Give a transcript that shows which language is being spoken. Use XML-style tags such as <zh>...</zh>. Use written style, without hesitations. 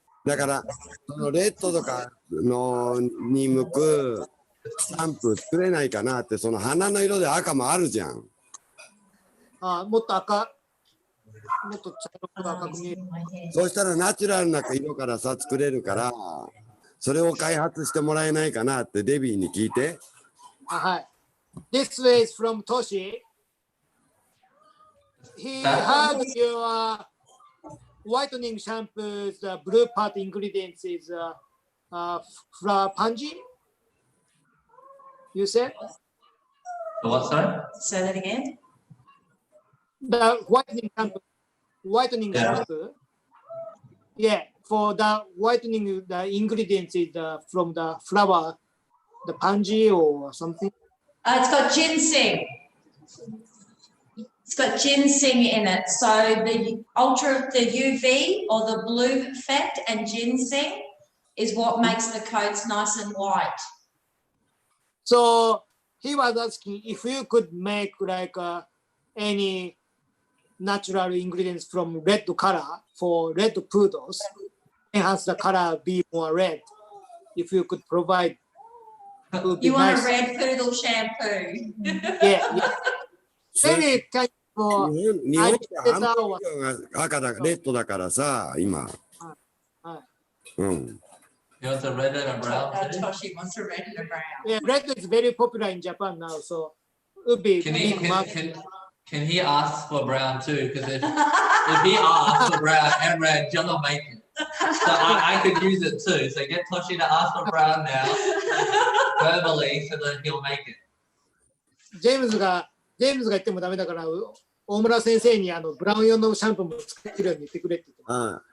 <ja>だから、そのレッドとかに向くシャンプー作れないかなって、その花の色で赤もあるじゃん。もっと赤。もっと茶色く赤く見える。そうしたらナチュラルな色からさ作れるから、それを開発してもらえないかなってデビーに聞いて。</ja> <en>はい。This way is from Toshi. He had your whitening shampoos. The blue part ingredients is flower panji. You said? The what, sorry? Say that again. The whitening shampoo. Yeah, for the whitening, the ingredients is from the flower, the panji or something. It's got ginseng. It's It's got ginseng in it. So the UV or the blue effect and ginseng is what makes the coats nice and white. So he was asking if you could make like any natural ingredients from red color for red poodles, enhance the color be more red. If you could provide, it would be You want nice. a red poodle shampoo? Yeah. Maybe kind of</en> <ja>日本って半分以上が赤だ、レッドだからさ、今。うん。</ja> <en>You want a red and a brown? Toshi wants a red and a brown. Yeah, red is very popular in Japan now, so it would be big market. Can he ask for brown too? Because if he asks for brown and red, John will make it. So I could use it too. So get Toshi to ask for brown now, verbally, so that he'll make it.</en> <ja>ジェームズが言ってもダメだから、大村先生にブラウン用のシャンプーも作るように言ってくれって言って。</ja>